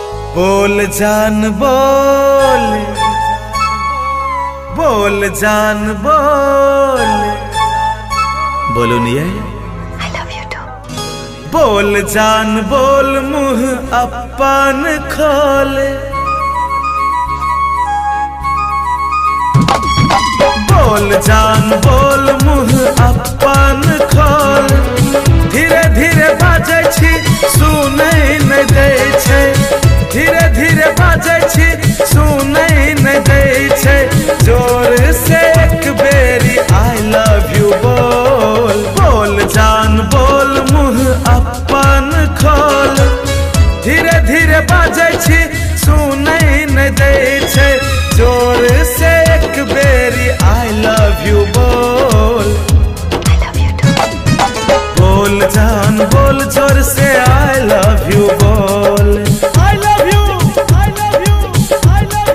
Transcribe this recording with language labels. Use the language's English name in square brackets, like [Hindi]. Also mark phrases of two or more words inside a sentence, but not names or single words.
[Maithili] बोल जान बोल, बोल जान बोल, बोलो नहीं [English] I love you too. [Maithili] बोल जान बोल, मुँह अपन खोल। बोल जान बोल, मुँह अपन खोल। धीरे धीरे बाजै छी, सुनै नहि दै छै। धीरे धीरे बाजै छी, सुनै नहि दै छै। जोर से एक बेरी [English] I love you [Maithili] बोल। बोल जान बोल, मुँह अपन खोल। धीरे धीरे बाजै छी, सुनै नहि दै छै। जोर से एक बेरी [English] I love you [Maithili] बोल। [English] I love you too. [Maithili] बोल जान बोल, जोर से [English] I love you [Maithili] बोल। [English] I love you, I love you, I love